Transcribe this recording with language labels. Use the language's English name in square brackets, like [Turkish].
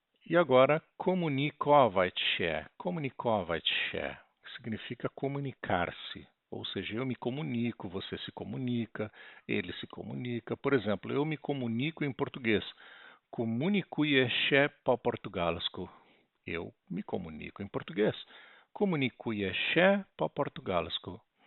[Portuguese] E agora, komunikować-się. Komunikować-się significa comunicar-se. Ou seja, eu me comunico, você se comunica, ele se comunica. Por exemplo, eu me comunico em português. [Polish] Komunikuję-się po portugalsku. [Portuguese] Eu me comunico em português. [Polish] Komunikuję-się po portugalsku.